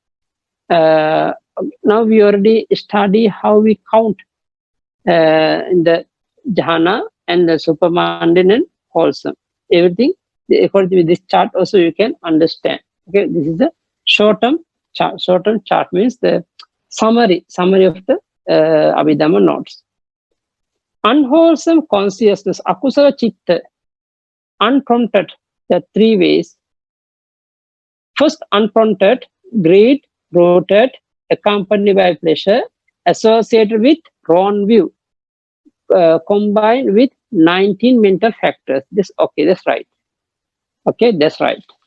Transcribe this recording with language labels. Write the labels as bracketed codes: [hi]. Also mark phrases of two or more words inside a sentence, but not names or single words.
[en] Now we already study how we count in the jhana and the supermundane and wholesome. Everything according to this chart also you can understand. Okay, this is the short-term chart. Short-term chart means the summary of the Abhidhamma notes. Unwholesome consciousness, [pi] akusala chitta, unprompted, [en] there are 3 ways. First, unprompted, greed, rooted, accompanied by pleasure, associated with wrong view, combined with 19 mental factors. This okay, that's right. Okay, that's right.